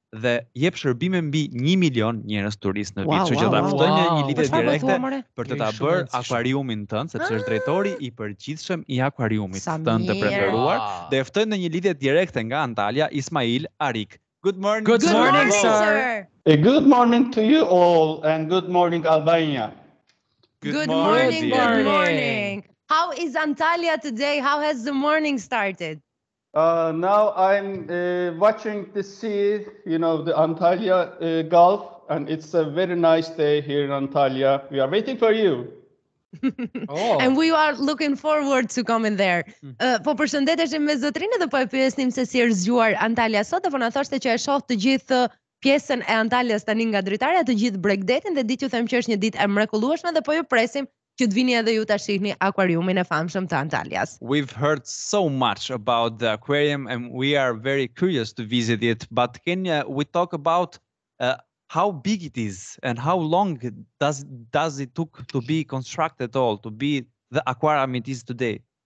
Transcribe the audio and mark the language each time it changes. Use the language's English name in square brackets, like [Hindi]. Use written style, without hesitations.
[Albanian] dhe jep shërbime mbi 1 milion njerëz turistë në vit, kështu që ta ftojmë në një lidhje direkte për të ta bërë akvariumin tënd, sepse është drejtori i përgjithshëm i akvariumit tënd të preferuar, dhe e ftojmë në një lidhje direkte nga Antalya, Ismail, Arık. [English] Good morning. Good morning, sir. Good morning to you all and good morning, Albania. Good morning. Good morning. How is Antalya today? How has the morning started? Now I'm watching the sea, you know, the Antalya Gulf, and it's a very nice day here in Antalya. We are waiting for you. And we are looking forward to coming there. [Albanian] Po përshëndeteshim me zotrinë dhe po e pyesnim se si është zgjuar Antalya sot, dhe po na thoshte që e shoh të gjithë pjesën e Antalyas tani nga dritarja, të gjithë Bregdetin, dhe di t'ju them që është një ditë e mrekullueshme dhe po ju presim që të vini edhe ju ta shihni akvariumin e famshëm të Antalyas. [English] We've heard so much about the aquarium and we are very curious to visit it, but can we talk about how big it is and how long does it took to be constructed all, to be the aquarium it is today?